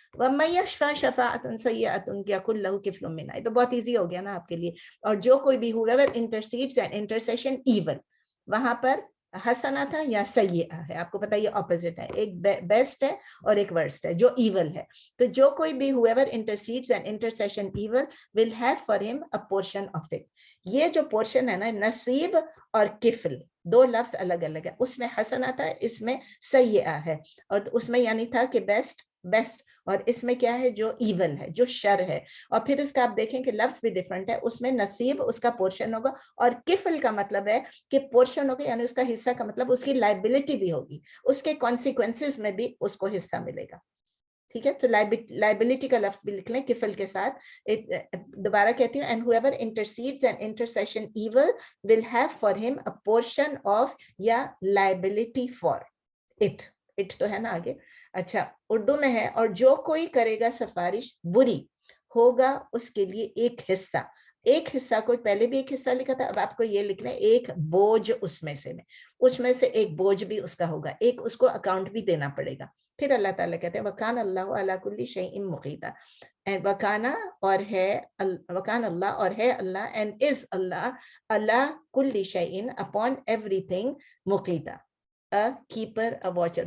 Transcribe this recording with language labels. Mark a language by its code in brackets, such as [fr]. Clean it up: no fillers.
[ar] वमन यशफा शफाअतन सय्यअतन यकुल लहू किफ्लुम मिन्हा, [hi] ये तो बहुत इजी हो गया ना आपके लिए। और जो कोई भी [en] whoever intercedes and intercession evil, [hi] वहां पर हसना था या सय्या है, आपको पता है ये ऑपोजिट है, एक बेस्ट है और एक वर्स्ट है, जो इवल है। तो जो कोई भी [en] whoever intercedes and intercession evil will have for him a portion of it। [hi] ये जो पोर्शन है ना, नसीब और किफल दो लफ्ज अलग अलग है, उसमें हसना था, इसमें सय्या है, और उसमें यानी था कि बेस्ट, और इसमें क्या है, जो इवल है, जो शर है। और फिर इसका आप देखें कि लफ्ज भी डिफरेंट है, उसमें नसीब उसका पोर्शन होगा, और किफल का मतलब है कि पोर्शन होगा, यानी उसका हिस्सा का मतलब उसकी लाइबिलिटी भी होगी, उसके कॉन्सिक्वेंसेस में भी उसको हिस्सा मिलेगा। ठीक है, तो लाइबिलिटी का लफ्ज भी लिख लें किफल के साथ। दोबारा कहती हूँ, and [en] whoever intercedes and intercession evil will have for him a portion of या liability for it, [hi] तो है ना आगे। अच्छा, उर्दू में है, और जो कोई करेगा सफारिश बुरी, होगा उसके लिए एक हिस्सा। एक हिस्सा, कोई पहले भी एक हिस्सा लिखा था, अब आपको ये लिखना है एक बोझ उसमें से एक बोझ भी उसका होगा, एक उसको अकाउंट भी देना पड़ेगा। फिर अल्लाह ताला कहते हैं [ar] वकान अल्लाहु अला कुल्ली शैइन मुकीता, [hi] एंड वकाना और है, वकान अल्लाह और है अल्लाह, एंड इज अल्लाह अला कुल्ली शैइन [en] upon everything [hi] मुकीता, [en] A keeper, a watcher.